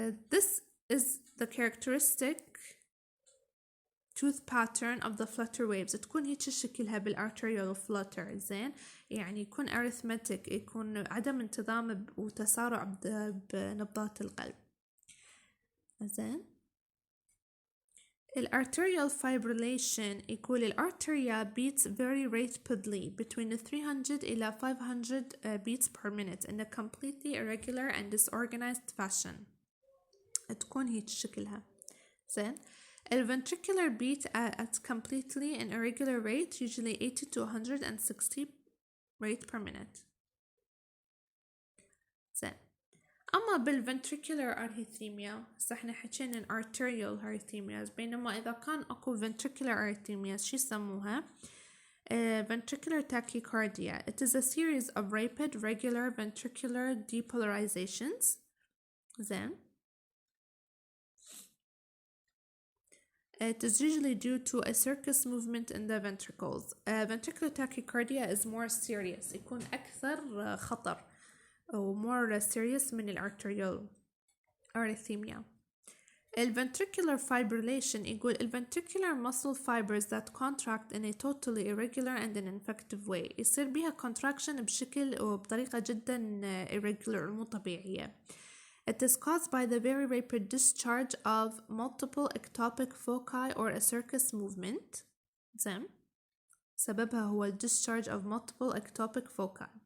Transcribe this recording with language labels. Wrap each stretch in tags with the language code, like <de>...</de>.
<en>This is the characteristic tooth pattern of the flutter waves.</en> <ar>تكون هيك شكلها بالarterial flutter. زين. يعني يكون arithmetic، يكون عدم انتظام وتسارع بنبضات القلب. زين.</ar> <en>الarterial fibrillation</en> <ar>يقول</ar> <en>الarteria beats very rapidly between 300</en> <ar>إلى</ar> <en>500 beats per minute in a completely irregular and disorganized fashion.</en> <ar>تكون هيك شكلها. زين.</ar> <en>الventricular beat at completely and irregular rate usually 80 to 160 rate per minute.</en> <ar>زين. أما بالventricular arrhythmia هسه احنا حكينا عن arterial arrhythmias، بينما إذا كان أكو ventricular arrhythmias شو يسموها؟ ventricular tachycardia.</ar> <en>It is a series of rapid regular ventricular depolarizations.</en> <ar>زين.</ar> <en>It is usually due to a circus movement in the ventricles. Ventricular tachycardia is more serious،</en> <ar>يكون أكثر خطر أو</ar> <en>more serious</en> <ar>من</ar> <en>الارتريال arrhythmia. الventricular fibrillation</en> <ar>يقول</ar> <en>ventricular muscle fibers that contract in a totally irregular and an ineffective way.</en> <ar>يصير بها contraction بشكل وبطريقة جدا irregular مو طبيعية.</ar> <en>It is caused by the very rapid discharge of multiple ectopic foci or a circus movement.</en> <ar>زين. سببها هو discharge of multiple ectopic foci.</ar>